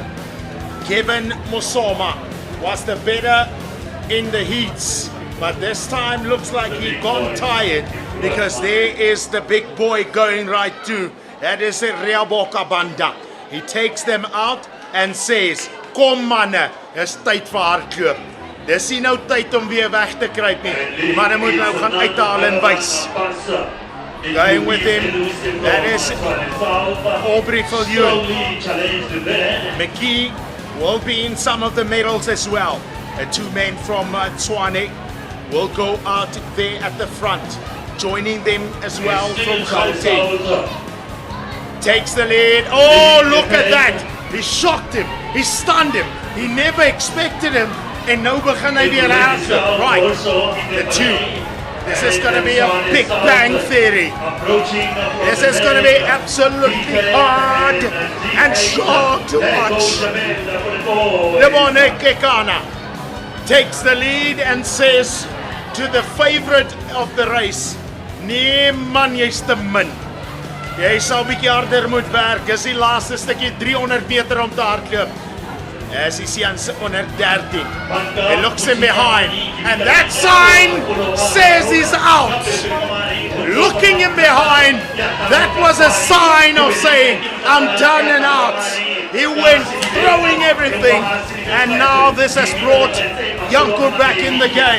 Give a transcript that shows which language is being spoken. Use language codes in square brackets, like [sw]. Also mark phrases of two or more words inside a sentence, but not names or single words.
[en] Kevin Mosoma was the better in the heats, but this time looks like he gone tired because there is the big boy going right to. That is a Reaboka Banda. He takes them out and says, [af] "Kom manne, is tyd vir hardloop." Dis nie nou tyd om weer weg te kruip nie. Die manne moet nou gaan uithaal en wys. [en] Going with him, that is Aubrey Viljoen. McKee will be in some of the medals as well. 2 men from Tshwane will go out there at the front, joining them as well from Gauteng. Takes the lead. Oh, look at that! He shocked him. He stunned him. He never expected him. [af] And nou begin hy weer hardloop. [en] Right, the 2. This is going to be a Big Bang Theory. This is going to be absolutely hard and short to watch. Lebone Kekana takes the lead and says to the favorite of the race, [af] "Nee man, jy's te min. Jy sal bietjie harder moet werk. Dis die laaste stukkie 300 meter om te hardloop." [en] As he sees under 13, he looks him behind, and that sign says he's out. Looking him behind, that was a sign of saying, "I'm done and out." He went throwing everything, and now this has brought Janko back in the game.